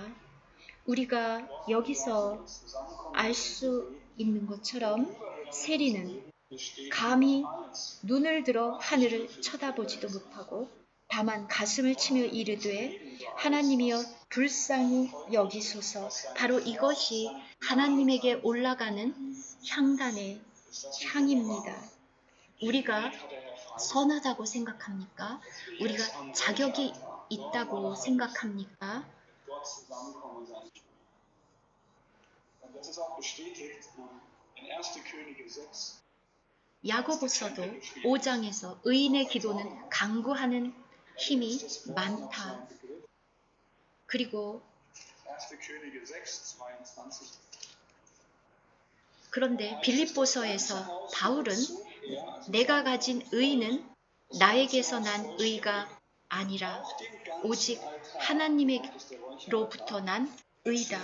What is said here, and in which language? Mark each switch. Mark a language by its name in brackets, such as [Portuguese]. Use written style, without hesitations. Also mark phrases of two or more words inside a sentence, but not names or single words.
[Korean] 우리가 여기서 알 수 있는 것처럼 세리는 감히 눈을 들어 하늘을 쳐다보지도 못하고 다만 가슴을 치며 이르되 하나님이여 불쌍히 여기소서. 바로 이것이 하나님에게 올라가는 향단의 향입니다. 우리가 선하다고 생각합니까? 우리가 자격이 있다고 생각합니까? [German] Das ist auch bestätigt in 1. Könige 6. [Korean] 야고보서도 5장에서 의인의 기도는 간구하는 힘이 많다. 그리고 [German] 1. Könige 6, 22. [Korean] 그런데 빌립보서에서 바울은 내가 가진 의는 나에게서 난 의가 아니라 오직 하나님으로부터 난 의다.